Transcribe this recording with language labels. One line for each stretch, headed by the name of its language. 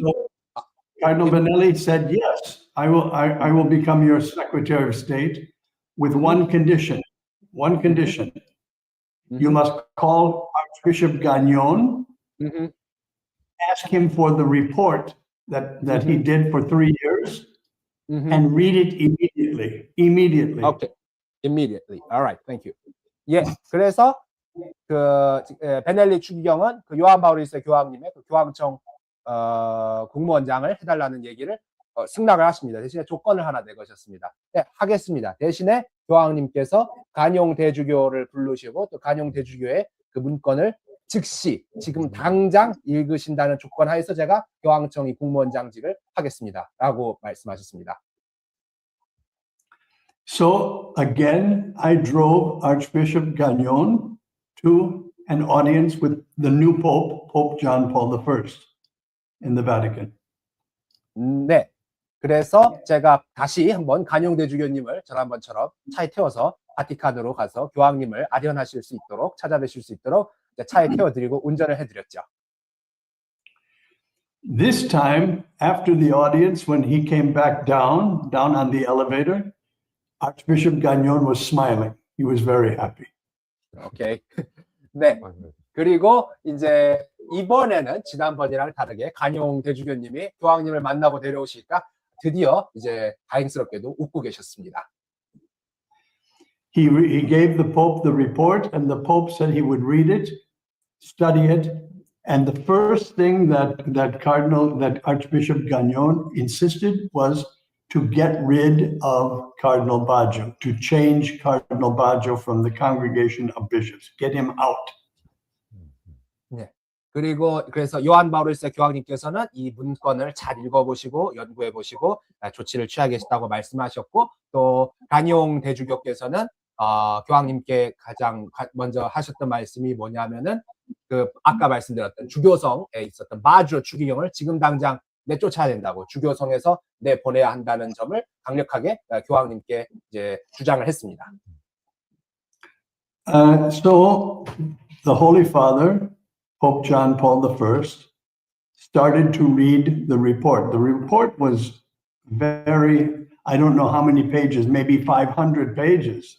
English: So, Cardinal Benelli said, yes, I will become your Secretary of State with one condition. One condition. Mm-hmm. You must call Archbishop Gagnon, mm-hmm. ask him for the report that mm-hmm. he did for 3 years, mm-hmm. and read it immediately. Okay, immediately. All right, thank you.
Korean: 예, 그래서 그 베넬리 추기경은 그 요한 바오로 1세 교황님의 그 교황청 국무원장을 해달라는 얘기를 승낙을 하십니다. 대신에 조건을 하나 내거셨습니다. 네, 하겠습니다. 대신에 교황님께서 가뇽 대주교를 부르시고 또 가뇽 대주교의 그 문건을 즉시 지금 당장 읽으신다는 조건 하에서 제가 교황청의 국무원장직을 하겠습니다라고 말씀하셨습니다.
English: So again, I drove Archbishop Gagnon to an audience with the new Pope, Pope John Paul I, in the Vatican.
Korean: 네, 그래서 제가 다시 한번 가뇽 대주교님을 지난번처럼 차에 태워서 바티칸으로 가서 교황님을 아련하실 수 있도록 찾아뵈실 수 있도록 차에 태워드리고 운전을 해드렸죠.
English: This time, after the audience, when he came back down on the elevator, Archbishop Gagnon was smiling. He was very happy.
Korean: 오케이. 네. 그리고 이제 이번에는 지난번이랑 다르게 가뇽 대주교님이 교황님을 만나고 내려오시니까 드디어 이제 다행스럽게도 웃고 계셨습니다.
English: He gave the Pope the report, and the Pope said he would read it, study it, and the first thing that Archbishop Gagnon insisted was to get rid of Cardinal Baggio, to change Cardinal Baggio from the congregation of bishops, get him out.
Korean: 네. 그리고 그래서 요한 바오로 1세 교황님께서는 이 문건을 잘 읽어보시고 연구해보시고 조치를 취하겠다고 말씀하셨고, 또 가뇽 대주교께서는 교황님께 가장 먼저 하셨던 말씀이 뭐냐면은 그 아까 말씀드렸던 주교성에 있었던 바ggio 추기경을 지금 당장 내쫓아야 된다고, 주교성에서 내보내야 한다는 점을 강력하게 교황님께 이제 주장을 했습니다.
English: So the Holy Father, Pope John Paul I, started to read the report. The report was very, I don't know how many pages, maybe 500 pages.